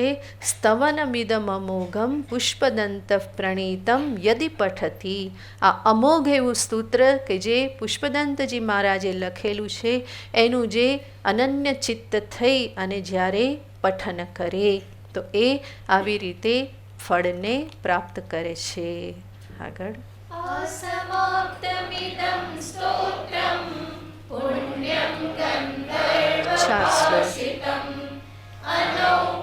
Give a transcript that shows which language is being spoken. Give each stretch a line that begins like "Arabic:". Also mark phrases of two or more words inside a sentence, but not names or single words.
Sanskrit: स्तवनमिदम अमोघम पुष्पदंत प्रणीतम यदि पठती.
Gujarati: આ અમોઘ એવું સ્તોત્ર કે જે પુષ્પદંતજી મહારાજે લખેલું છે એનું જે અનન્ય ચિત્ત થઈ અને જ્યારે પઠન કરે તો એ આવી રીતે ફળને પ્રાપ્ત કરે છે. આગળ
Sanskrit: असमाप्तमिदं स्तोत्रं पुण्यं
Gujarati: ચાર શ્લોક.
Sanskrit: गन्धर्वभाषितम् अनो